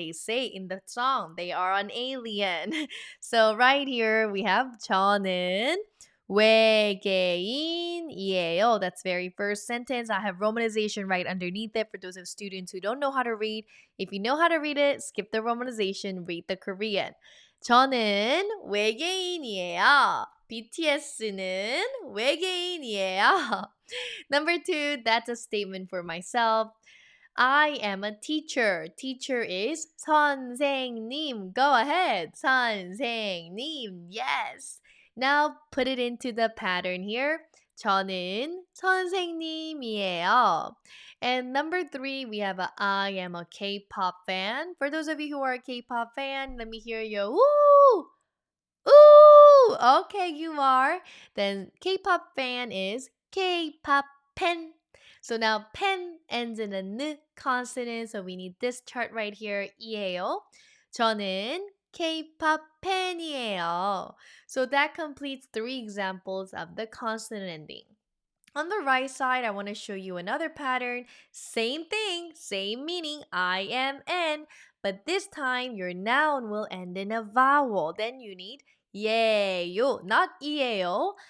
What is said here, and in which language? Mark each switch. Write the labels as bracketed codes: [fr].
[en] They say in the song, they are an alien. So right here we have [ko] 저는 외계인이에요. [en] That's very first sentence. I have romanization right underneath it for those of students who don't know how to read. If you know how to read it, skip the romanization, read the Korean. [ko] 저는 외계인이에요. BTS는 외계인이에요. [en] Number 2, that's a statement for myself. I am a teacher. Teacher is 선생님. Go ahead. 선생님. Yes. Now put it into the pattern here. [ko] 저는 선생님이에요. [en] And number 3, we have I am a K-pop fan. For those of you who are a K-pop fan, let me hear you. Woo! Ooh, okay, you are. Then K-pop fan is K-pop pen. So now pen ends in a n consonant, so we need this chart right here. [ko] 이에요. 저는 K-pop 팬이에요. [en] So that completes 3 examples of the consonant ending. On the right side, I want to show you another pattern. Same thing, same meaning, I am N, but this time your noun will end in a vowel. Then you need 예요, not 이에요.